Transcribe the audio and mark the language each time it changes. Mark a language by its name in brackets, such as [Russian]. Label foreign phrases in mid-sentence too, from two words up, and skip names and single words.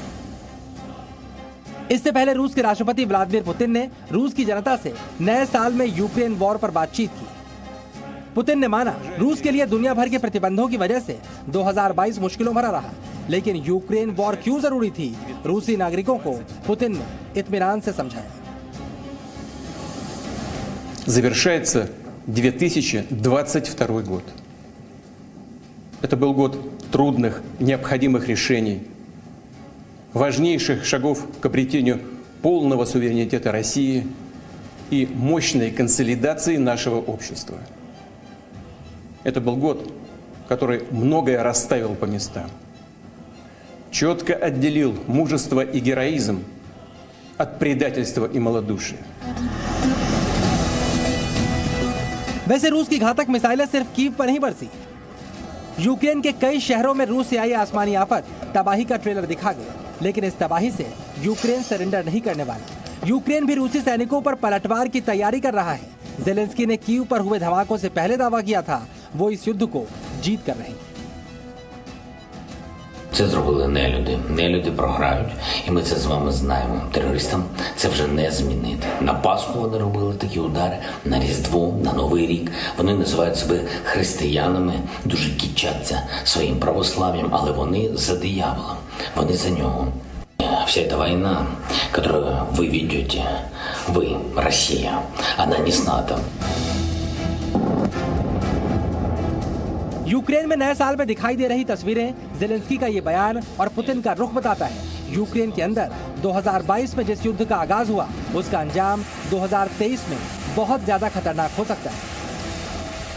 [Hindi] इससे पहले रूस के राष्ट्रपति व्लादिमीर पुतिन ने रूस की जनता से नए साल में यूक्रेन वॉर पर बातचीत की। पुतिन ने माना रूस के लिए दुनिया भर के प्रतिबंधों की वजह से 2022 मुश्किलों भरा रहा, लेकिन यूक्रेन वॉर क्यों जरूरी थी, रूसी नागरिकों को पुतिन ने इत्मीनान से समझाया। [Russian] Завершается 2022 год. Это был год трудных, необходимых решений, важнейших шагов к обретению полного суверенитета России и мощной консолидации нашего общества. Это был год, который многое расставил по местам, четко отделил мужество и героизм от предательства и малодушия. [Hindi] वैसे रूस की घातक मिसाइलें सिर्फ कीव पर नहीं बरसी। यूक्रेन के कई शहरों में रूस से आई आसमानी आफत तबाही का ट्रेलर दिखा गया, लेकिन इस तबाही से यूक्रेन सरेंडर नहीं करने वाला। यूक्रेन भी रूसी सैनिकों पर पलटवार की तैयारी कर रहा है। ज़ेलेंस्की ने कीव पर हुए धमाकों से पहले दावा किया था वो इस युद्ध को जीत कर रहेंगे। [Ukrainian] Це зробили нелюди. Нелюди програють. І ми це з вами знаємо. Терористам це вже не змінити. На Пасху вони робили такі удари, на Різдво, на Новий рік. Вони називають себе християнами, дуже кичаться своїм православ'ям, але вони за дияволом. Вони за нього. [Russian] Вся эта война, которую вы ведете, вы, Россия, она не с НАТО. [Hindi] यूक्रेन में नए साल में दिखाई दे रही तस्वीरें, ज़ेलेंस्की का ये बयान और पुतिन का रुख बताता है यूक्रेन के अंदर 2022 में जिस युद्ध का आगाज हुआ उसका अंजाम 2023 में बहुत ज्यादा खतरनाक हो सकता है।